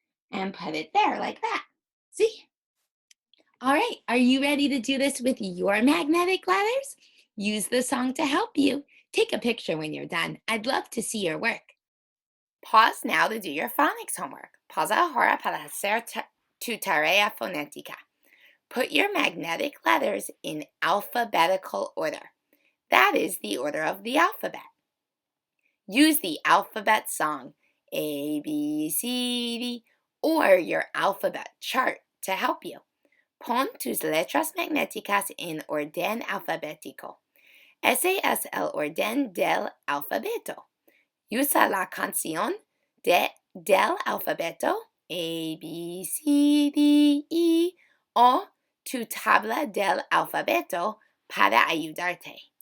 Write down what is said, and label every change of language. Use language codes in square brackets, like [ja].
[en] And put it there like that. See? All right, are you ready to do this with your magnetic letters? Use the song to help you. Take a picture when you're done. I'd love to see your work. Pause now to do your phonics homework. [es] Pausa ahora para hacer tu tarea fonética. [en] Put your magnetic letters in alphabetical order. That is the order of the alphabet. Use the alphabet song, A, B, C, D, or your alphabet chart to help you. [es] Pon tus letras magnéticas en orden alfabético. Ese es el orden del alfabeto. Usa la canción del alfabeto A, B, C, D, E o tu tabla del alfabeto para ayudarte.